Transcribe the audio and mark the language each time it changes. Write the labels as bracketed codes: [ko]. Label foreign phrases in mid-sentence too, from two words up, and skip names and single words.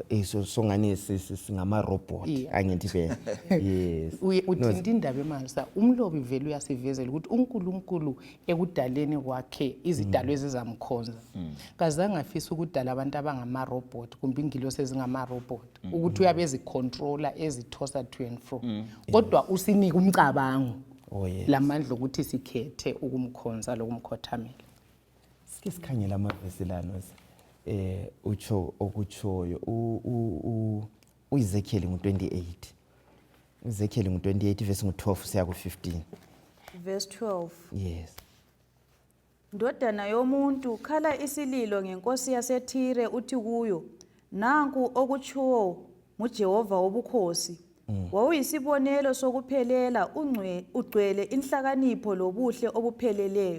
[nd] So ngani singama robot angithi vele. [en] Yes. [nd] Uthinta indaba emanzi umlobi vele uyasivezela ukuthi uNkulunkulu ekudaleni kwakhe izidalwa ezizamkhonza. Kazange afisa ukudala abantu abangama robot kumbe ingilosi ezingama robot ukuthi uyabezi controller ezithosa [en] to and fro. [nd] Kodwa usinika umcabango. Lamandla ukuthi sikhethe ukumkhonza lokumkhothamela. Sike sikhangela amaveselano utsho okutshoyo uEzekiel ngo28. Ezekiel ngo28 verse ngo12 siya ku15. [en] Verse 12. Yes. [nd] Ndodana yomuntu khala isililo ngenkosi yaseThire uthi kuyo nanku okutshiwo nguJehova wobukhosi. Wawuyisibonelo sokuphelela ugcwele inhlakanipho lobuhle obupheleleyo.